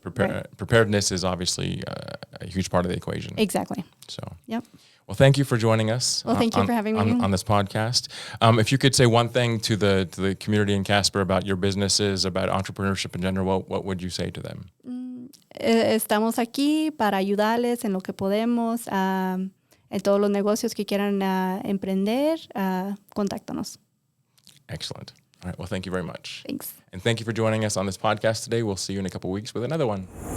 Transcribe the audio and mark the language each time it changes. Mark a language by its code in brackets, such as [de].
[en] Preparedness is obviously a huge part of the equation. Exactly. So. Yep. Well, thank you for joining us. Well, thank you for having me on this podcast. If you could say one thing to the community in Casper about your businesses, about entrepreneurship in general, what would you say to them? [es] Estamos aquí para ayudarles en lo que podemos, en todos los negocios que quieran emprender, contáctanos. [en] Excellent. All right. Well, thank you very much. Thanks. And thank you for joining us on this podcast today. We'll see you in a couple weeks with another one.